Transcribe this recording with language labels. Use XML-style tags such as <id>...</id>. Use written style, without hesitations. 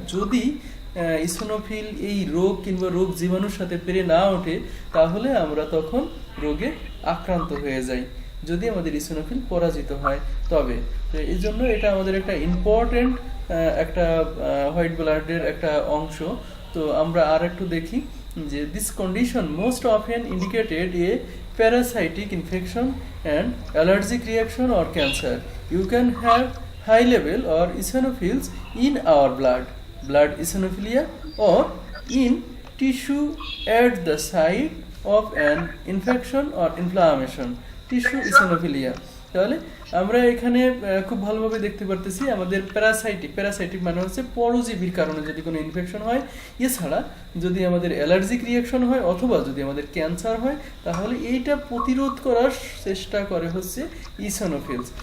<bn>যদি ইসোনোফিল এই রোগ কিংবা রোগ জীবাণুর সাথে পেরে না ওঠে তাহলে আমরা তখন রোগে আক্রান্ত হয়ে যাই, যদি আমাদের ইসোনোফিল পরাজিত হয় তবে। এই জন্য এটা আমাদের একটা ইম্পর্টেন্ট একটা হোয়াইট ব্লাডের একটা অংশ। তো আমরা আর একটু দেখি যে</bn> <en>This condition most often indicated a parasitic infection and allergic reaction or cancer. You can have high level or eosinophils in our blood eosinophilia or in tissue at the site of an infection or inflammation, tissue eosinophilia।</en> <bn>তাহলে আমরা এখানে খুব ভালোভাবে দেখতে পারতেছি আমাদের parasitic মানে হচ্ছে পরজীবীর কারণে যদি কোনো ইনফেকশন হয়, এছাড়া যদি আমাদের অ্যালার্জিক রিয়াকশন হয় অথবা যদি আমাদের ক্যান্সার হয় তাহলে এইটা প্রতিরোধ করার চেষ্টা করে হচ্ছে ইসোনোফিলস।</bn>